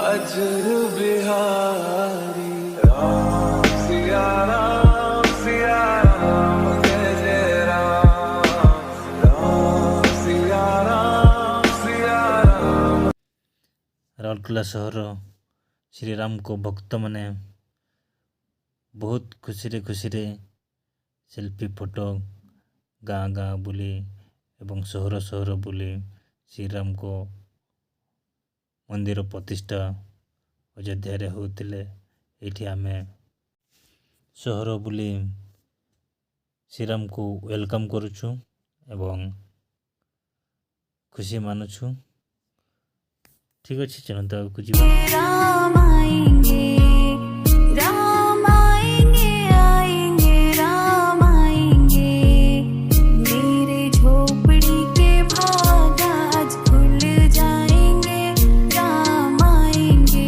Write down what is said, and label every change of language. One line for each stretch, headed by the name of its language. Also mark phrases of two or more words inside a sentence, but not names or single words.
Hindi: अजर बिहारी राम सिया राम जय जय राम सिया राम
Odia: ରାଉରକେଲା ସହର ଶ୍ରୀରାମଙ୍କ ଭକ୍ତମାନେ ବହୁତ ଖୁସିରେ
English: selfie photo
Odia: ଗାଁ ଗାଁ ବୁଲି ଏବଂ ସହର ବୁଲି ଶ୍ରୀରାମଙ୍କ ମନ୍ଦିର ପ୍ରତିଷ୍ଠା ଅଯୋଧ୍ୟାରେ ହେଉଥିଲେ। ଏଇଠି ଆମେ ସହର ବୁଲି ଶ୍ରୀରାମକୁ ୱେଲକମ୍ କରୁଛୁ ଏବଂ ଖୁସି ମାନୁଛୁ। ଠିକ୍ ଅଛି, ଚାଲନ୍ତୁ ଆଗକୁ ଯିବା।
Hindi: राम आएंगे, राम आएंगे, आएंगे राम आएंगे। मेरे झोपड़ी के भाग आज खुल जाएंगे, राम आएंगे।